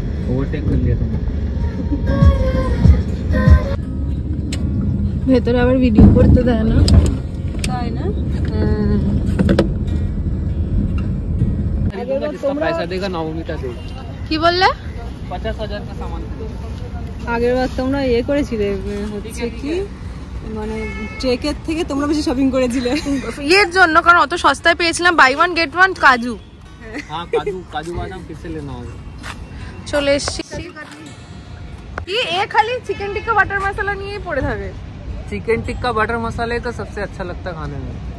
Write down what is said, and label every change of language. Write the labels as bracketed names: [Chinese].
[Hindi] Overtake कर लिया तुमने। [Bangla] ভেতরে আবার ভিডিও করতে দেয় না, তাই না? [Hindi] जिसका पैसा देगा नवमीता देगा। [Bangla] কি বললে? [Hindi] 50,000 का सामान। [Bangla] আগের বার তোমরা করেছিলে, হচ্ছে কি মানে ট্রেকের থেকে তোমরা বেশি শপিং করেছিলে এর জন্য, কারণ অত সস্তায় পেয়েছিলাম। বাই ওয়ান গেট ওয়ান কাজু। [Hindi] हाँ काजू काजू बादाम फिर से लेना होगा। [Bangla] চলে এসছি। কি এ খালি চিকেন টিক্কা বাটার মশলা নিয়েই পড়ে থাকে। [Hindi] चिकन टिक्का बटर मसाले का सबसे अच्छा लगता है खाने में।